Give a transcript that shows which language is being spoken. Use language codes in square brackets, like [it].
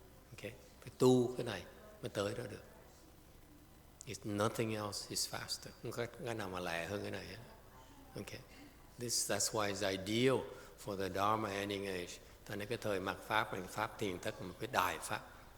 [vi] Okay, phải tu cái này mới tới đó được. [en] It's nothing else is faster. [vi] Không có cái nào mà lẹ hơn cái này. [en] Okay, that's why it's ideal for the Dharma ending age. [vi] Thành cái thời mạt pháp là pháp thiền thất, một cái đại pháp.